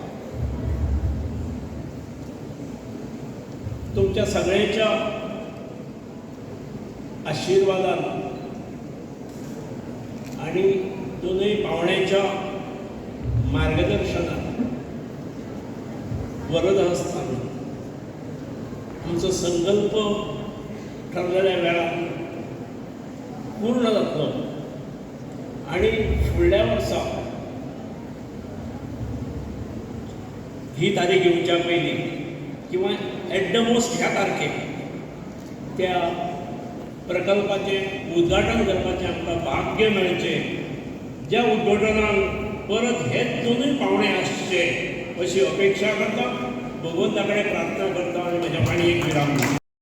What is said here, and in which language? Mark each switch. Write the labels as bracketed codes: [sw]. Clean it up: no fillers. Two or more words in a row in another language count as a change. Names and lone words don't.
[kok] तुमच्या सगळ्यांच्या आशीर्वादान आणि दोनही पाहुण्यांच्या मार्गदर्शनात वरद हस्तानं तुमचा संकल्प ठरलेल्या वेळार पूर्ण जातलो आणि फुडल्या वर्सा ही तारीख येवच्या पयलीं किंवा [en] at the most [kok] ह्या तारखेक त्या प्रकल्पाचें उद्घाटन करपाचें आमकां भाग्य मेळचें, ज्या उद्घाटनाक परत हेच दोनूय पावणे आसचे अशी अपेक्षा करता, भगवंता कडेन प्रार्थना करता आनी म्हज्या पाणयेक विराम दिता.